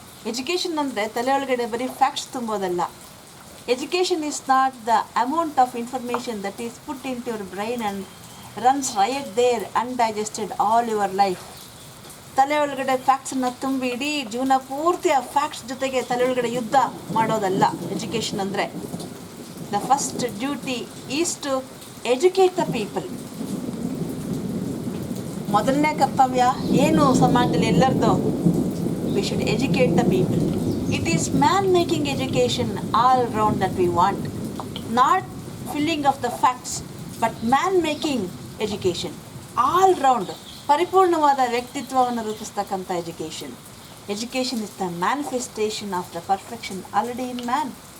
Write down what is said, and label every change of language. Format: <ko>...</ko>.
<kn>Education ಅಂದರೆ ತಲೆ ಒಳಗಡೆ ಬರೀ facts ತುಂಬೋದಲ್ಲ.</kn> <en>Education is not the amount of information that is put into your brain and runs right there undigested all your life.</en> <kn>ತಲೆ ಒಳಗಡೆ ಫ್ಯಾಕ್ಟ್ಸನ್ನು ತುಂಬಿ ಇಡೀ ಜೀವನ ಪೂರ್ತಿ ಆ ಫ್ಯಾಕ್ಟ್ಸ್ ಜೊತೆಗೆ ತಲೆ ಒಳಗಡೆ ಯುದ್ಧ ಮಾಡೋದಲ್ಲ ಎಜುಕೇಷನ್ ಅಂದರೆ.</kn> <en>The first duty is to educate the people.</en> <kn>ಮೊದಲನೇ ಕರ್ತವ್ಯ ಏನು ಸಮಾಜದಲ್ಲಿ ಎಲ್ಲರದು?</kn> <en>We should educate the people. It is man-making education all round that we want. Not filling of the facts, but man-making education. All round.</en> <kn>ಪರಿಪೂರ್ಣವಾದ ವ್ಯಕ್ತಿತ್ವವನ್ನು ರೂಪಿಸ್ತಕ್ಕಂಥ education.</kn> <en>Education is the manifestation of the perfection already in man.</en>